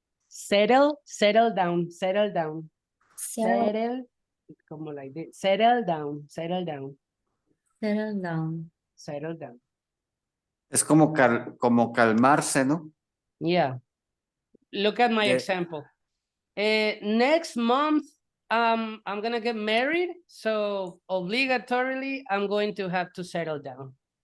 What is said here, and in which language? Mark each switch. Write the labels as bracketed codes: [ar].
[en] Settle down, settle down. Settle, Settle, como like this. Settle down, settle down, settle down. settle down. [es] Es como, como calmarse, ¿no? [en] Yeah. Look at my De- example. Next month, I'm gonna get married, so obligatorily, I'm going to have to settle down.